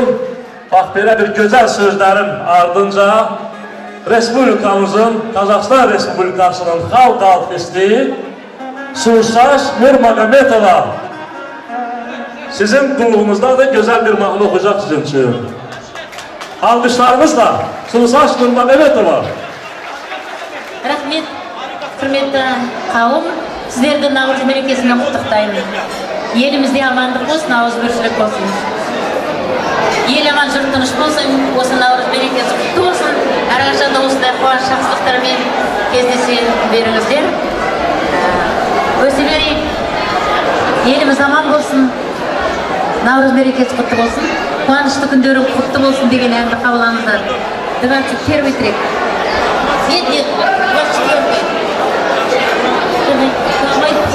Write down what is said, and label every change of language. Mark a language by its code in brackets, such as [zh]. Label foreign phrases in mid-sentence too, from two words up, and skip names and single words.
[az] Bax, belə bir gözəl sözlərin ardınca Respublikamızın, Qazaxstan Respublikasının xalq artisti Sursaş Nurmagomedova sizin qulluğunuzda da gözəl bir mahnı oxuyacaq sizin üçün. Alqışlarınızla Sursaş Nurmagomedova. [kk] Рахмет, құрметті қауым, сіздерді Наурыз мерекесімен құттықтаймын. Елімізде амандық болсын, ауызбіршілік болсын. Ел аман, жұрт тыныш болсын, осы Наурыз мерекесі құтты болсын. Әрқашанда осындай қуаныш жақсылықтармен кездесе беріңіздер. Өсе берейік, еліміз аман болсын, Наурыз мерекесі құтты болсын, қуанышты күндері құтты болсын деген әнді қабылаңыздар. [ru] Давайте первый трек. Нет, 24-й. Давай.